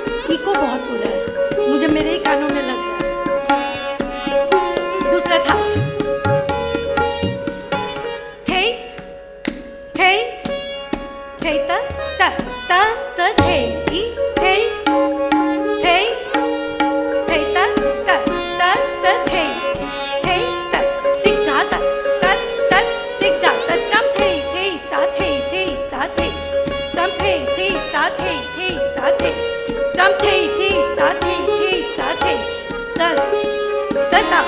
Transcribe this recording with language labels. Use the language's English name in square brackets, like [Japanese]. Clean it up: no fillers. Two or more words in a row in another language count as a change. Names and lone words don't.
[Hindi] इको बहुत हो रहा है, मुझे मेरे ही कानों में लग रहा है। दूसरा था थे थे थे त त त त थे ई थे थे थे त त त त थे थे त टिक ता त त त टिक ता त त्रम थे ता थे ता थे त्रम थे ता थे ता थे त्रम थे ता थे ता थे त ता।